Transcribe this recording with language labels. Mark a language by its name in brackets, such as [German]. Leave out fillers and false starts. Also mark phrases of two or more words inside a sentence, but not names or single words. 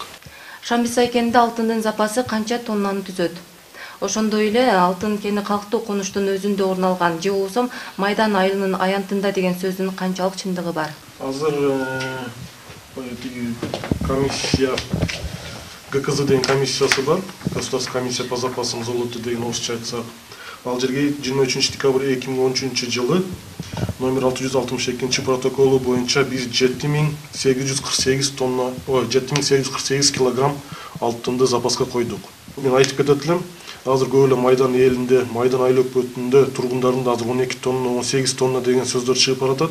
[Kyrgyz] Шамбисай кенинде алтындын запасы канча тоннаны түзөт? Ошондой эле алтын кени калктуу конуштун өзүндө орун алган же болбосо Майдан айылынын аянтында деген сөздүн канчалык чындыгы бар? Азыр комиссия ГКЗ деген комиссиясы бар. [Russian] Государственная комиссия по запасам золота [Kyrgyz] деген орусча айтсак. Ал жерге 23 декабрь 2013 жылы номер 662 протоколу боюнча биз 7848 тонна, 7848 килограмм алтынды запаска койдук. Мен айтып кетет элем, азыр көп эле Майдан элинде, Майдан айыл өкмөтүндө тургундардын азыр 12 тонна, 18 тонна деген сөздөр чыгып баратат.